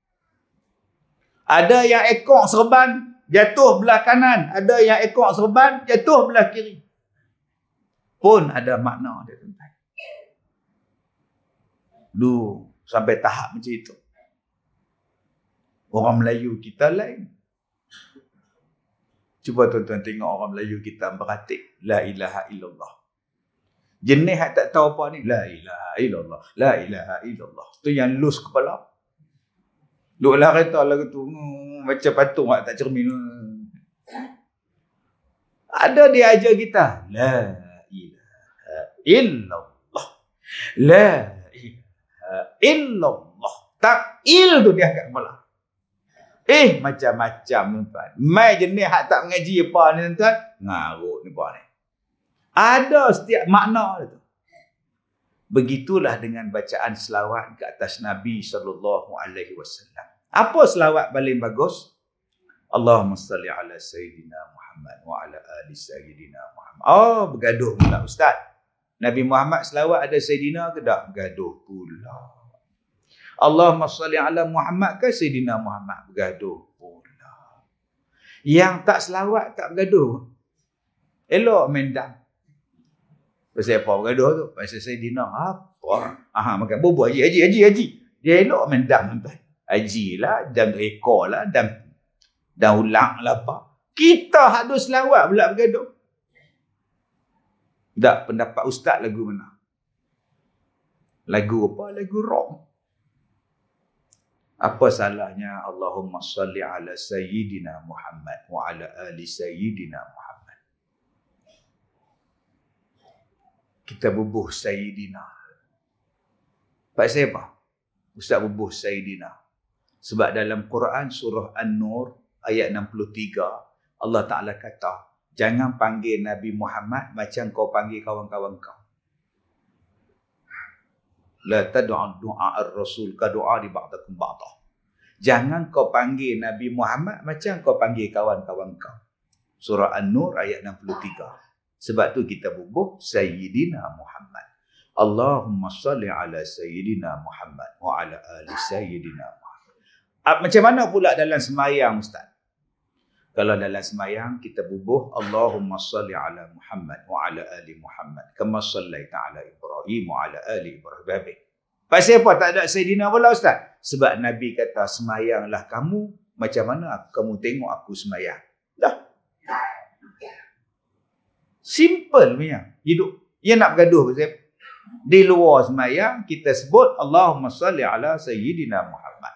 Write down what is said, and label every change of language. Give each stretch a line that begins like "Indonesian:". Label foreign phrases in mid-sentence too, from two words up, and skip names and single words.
Malay: Ada yang ekor serban jatuh belah kanan, ada yang ekor serban jatuh belah kiri. Pun ada makna dia tuan-tuan. Dulu sampai tahap macam itu. Orang Melayu kita lain. Cuba tuan-tuan tengok orang Melayu kita beratik
Arabic: لا إله إلا الله.
Malay: Jenis yang tak tahu apa ni,
Arabic: لا إله إلا الله، لا إله إلا الله.
Malay: Tu yang lus kepala. Duduklah kereta lagu tu macam patung tak cermin. Ada dia ajar kita,
Arabic: لا إله إلا الله، لا إله إلا الله.
Malay: Tak il tu dia angkat kepala. Macam-macam tuan. Mai jenis hak tak mengaji apa ni tuan, ngarut ni apa ni. Ada setiap makna itu. Begitulah dengan bacaan selawat ke atas Nabi SAW. Apa selawat paling bagus?
Arabic: اللهم صل على سيدنا محمد وعلى آل سيدنا محمد.
Malay: Oh, bergaduh pula Ustaz. Nabi Muhammad selawat ada Sayyidina ke tak? Bergaduh pula.
Arabic: اللهم صل على محمد ke Sayyidina Muhammad?
Malay: Bergaduh pula. Yang tak selawat tak bergaduh. Elok mendam. Pasal apa bergaduh tu? Pasal Sayyidina apa? Makan bubur haji. Dia elok mendam tuan. Haji lah, dan ekor lah, dan ulang lah apa. Kita hadus selawat pula bergaduh. Tak, pendapat Ustaz lagu mana? Lagu apa? Lagu rock. Apa salahnya
Arabic: اللهم صل على سيدنا محمد وعلى آل سيدنا محمد.
Malay: Kita bubuh Sayyidina. Pasal apa? Ustaz bubuh Sayyidina. Sebab dalam Quran surah An-Nur ayat 63 Allah Ta'ala kata, jangan panggil Nabi Muhammad macam kau panggil kawan-kawan kau.
Arabic: لا تدعو دعاء الرسول كدعاء دي بعضكم بعضا.
Malay: Jangan kau panggil Nabi Muhammad macam kau panggil kawan-kawan kau. Surah An-Nur ayat 63. Sebab tu kita bubuh Sayyidina Muhammad.
Arabic: اللهم صل على سيدنا محمد وعلى آل سيدنا محمد.
Malay: Macam mana pula dalam semayang, Ustaz? Kalau dalam semayang kita bubuh
Arabic: اللهم صل على محمد وعلى آل محمد كما صليت على إبراهيم وعلى آل إبراهيم.
Malay: Pasal apa tak ada Sayyidina pula, Ustaz? Sebab Nabi kata semayanglah kamu macam mana kamu tengok aku semayang. Dah. Simple punya hidup. Ia nak bergaduh pasal di luar semayang kita sebut
Arabic: اللهم صل على سيدنا محمد.